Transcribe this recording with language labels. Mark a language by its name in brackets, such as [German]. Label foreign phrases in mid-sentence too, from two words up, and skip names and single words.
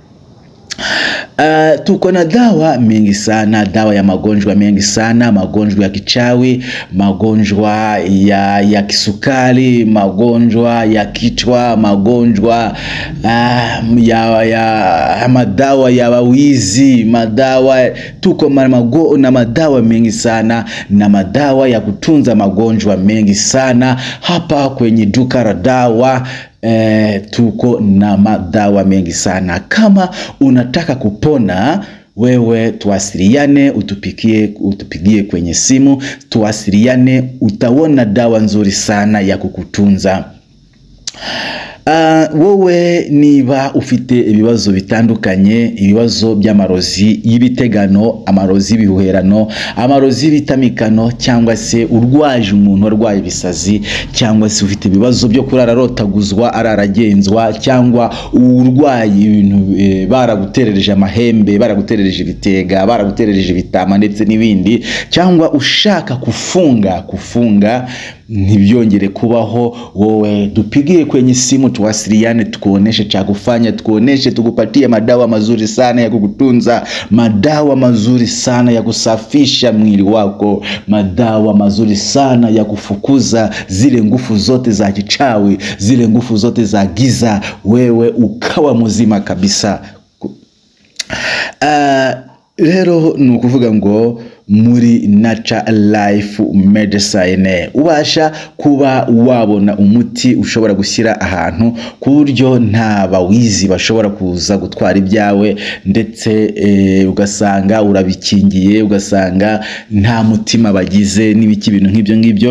[Swahili] Tuko na dawa mengi sana, dawa ya magonjwa mengi sana, magonjwa ya kichawi, magonjwa ya kisukari, magonjwa ya kichwa, magonjwa ya madawa ya wawizi, madawa, tuko na madawa mengi sana, na madawa ya kutunza magonjwa mengi sana hapa kwenye duka la dawa. Tuko na madawa mengi sana. Kama unataka kupona wewe, tuwasiliane, utupigie kwenye simu, tuwasiliane, utaona dawa nzuri sana ya kukutunza. [Kinyarwanda] Wowe niba ufite ibibazo bitandukanye, ibibazo by'amarozi y'ibitegano, amarozi y'ibihuherano, amarozi y'ibitamikano, cyangwa se urwaje umuntu warwaye ibisazi, cyangwa se ufite ibibazo byo kurara rotaguzwa araragenzwa, cyangwa urwaye ibintu baraguterereje amahembe, baraguterereje ibitega, baraguterereje ibitama ndetse n'ibindi, cyangwa ushaka kufunga ntibyongere kubaho, [Swahili] wowe dupigie kwenye simu, tuwasiliane, tukuoneshe cha kufanya, tukuoneshe, tukupatie madawa mazuri sana ya kukutunza, madawa mazuri sana ya kusafisha mwili wako, madawa mazuri sana ya kufukuza zile nguvu zote za kichawi, zile nguvu zote za giza, wewe ukawa mzima kabisa. [Kinyarwanda] Rero ni ukuvuga ngo muri Natural Life Medicine ubasha kuba wabona umuti ushobora gushyira ahantu ku buryo nta bawizi bashobora kuza gutwara ibyawe, ndetse ugasanga urabikingiye, ugasanga nta mutima bagize n'ibiki bintu nk'ibyo ngibyo.